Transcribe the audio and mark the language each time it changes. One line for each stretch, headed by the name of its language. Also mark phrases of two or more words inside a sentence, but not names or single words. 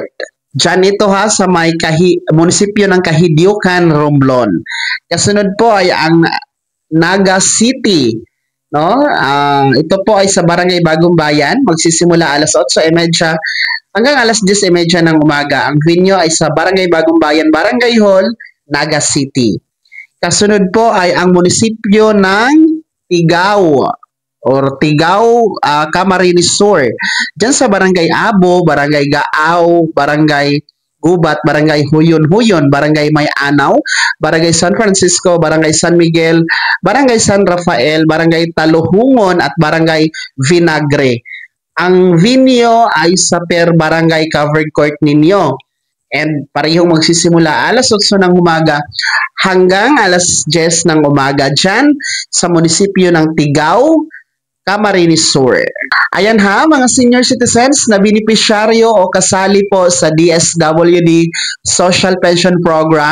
Filipino: Diyan ito ha, sa may munisipyo ng Kahidiukan, Romblon. Kasunod po ay ang Naga City. No? Ito po ay sa Barangay Bagong Bayan, magsisimula alas 8:30 hanggang alas 10:30 ng umaga. Ang venue ay sa Barangay Bagong Bayan, Barangay Hall, Naga City. Kasunod po ay ang munisipyo ng Tigao Camarines Sur. Diyan sa Barangay Abo, Barangay Gaaw, Barangay Gubat, Barangay Huyon, Barangay May-Anaw, Barangay San Francisco, Barangay San Miguel, Barangay San Rafael, Barangay Taluhungon at Barangay Vinagre. Ang venue ay sa per barangay
English: covered court
Filipino: ninyo. And parehong magsisimula alas 8 ng umaga hanggang alas 10 ng umaga dyan sa munisipyo ng Tigao, Camarines Sur. Ayan ha, mga
English: senior citizens
Filipino: na benepisyaryo o kasali po sa DSWD Social Pension Program.